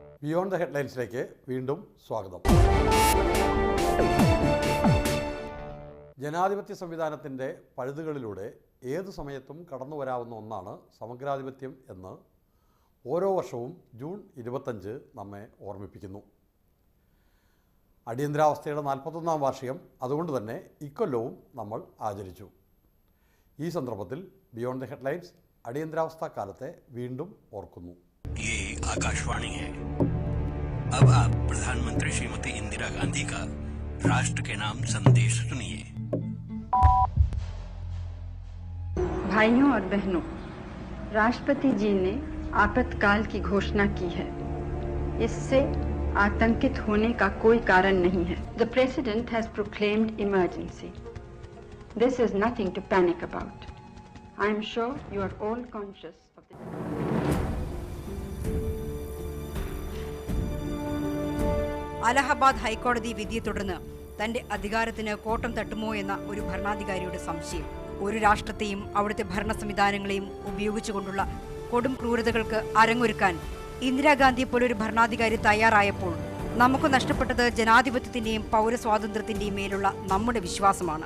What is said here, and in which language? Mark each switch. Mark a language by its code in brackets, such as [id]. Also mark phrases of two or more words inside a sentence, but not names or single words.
[ml] ബിയോണ്ട് ദ ഹെഡ്ലൈൻസിലേക്ക് വീണ്ടും സ്വാഗതം. ജനാധിപത്യ സംവിധാനത്തിൻ്റെ പഴുതുകളിലൂടെ ഏതു സമയത്തും കടന്നു വരാവുന്ന ഒന്നാണ് സമഗ്രാധിപത്യം എന്ന് ഓരോ വർഷവും ജൂൺ 25 നമ്മെ ഓർമ്മിപ്പിക്കുന്നു. അടിയന്തരാവസ്ഥയുടെ 41ാം വാർഷികം അതുകൊണ്ട് തന്നെ ഇക്കൊല്ലവും നമ്മൾ ആചരിച്ചു. ഈ സന്ദർഭത്തിൽ ബിയോണ്ട് ദ ഹെഡ്ലൈൻസ് അടിയന്തരാവസ്ഥ കാലത്തെ വീണ്ടും ഓർക്കുന്നു. [hi] ये आकाशवाणी है। अब आप प्रधानमंत्री श्रीमती इंदिरा गांधी का राष्ट्र के नाम संदेश सुनिए। भाइयों और बहनों, राष्ट्रपति जी ने आपातकाल की घोषणा की है। इससे आतंकित होने का कोई कारण नहीं है। [en] The President has proclaimed emergency. This is nothing to panic about. I am sure you are all conscious of the [ml] അലഹബാദ് ഹൈക്കോടതി വിധിയെ തുടർന്ന് തന്റെ അധികാരത്തിന് കോട്ടം തട്ടുമോ എന്ന ഒരു ഭരണാധികാരിയുടെ സംശയം. ഒരു രാഷ്ട്രത്തെയും അവിടുത്തെ ഭരണ സംവിധാനങ്ങളെയും ഉപയോഗിച്ചുകൊണ്ടുള്ള കൊടും ക്രൂരതകൾക്ക് അരങ്ങൊരുക്കാൻ ഇന്ദിരാഗാന്ധിയെ പോലൊരു ഭരണാധികാരി തയ്യാറായപ്പോൾ നമുക്ക് നഷ്ടപ്പെട്ടത് ജനാധിപത്യത്തിന്റെയും പൗരസ്വാതന്ത്ര്യത്തിന്റെയും മേലുള്ള നമ്മുടെ വിശ്വാസമാണ്.